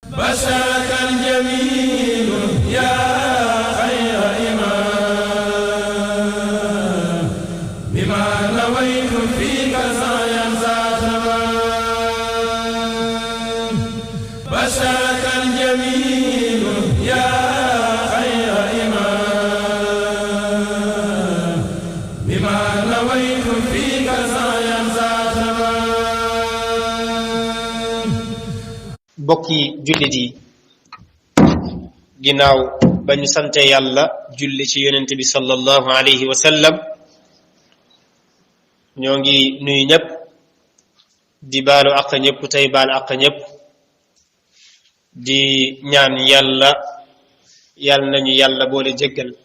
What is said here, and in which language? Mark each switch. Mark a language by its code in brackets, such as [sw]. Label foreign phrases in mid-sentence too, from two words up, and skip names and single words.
[ar] بشرك الجميل يا خير إمام بما نويت فيك سعيا ذا تمام بشرك الجميل يا خير إمام بما نويت فيك سعيا ذا تمام [wo] bokki jullit yi ginnaaw ba ñu sante yàlla julli ci yonent bi [ar] صلى الله عليه وسلم [wo] ñoo ngi nuyu ñëpp di baalu àq ñëpp tey baal àq ñëpp di ñaan yàlla nañu yàlla boole jéggal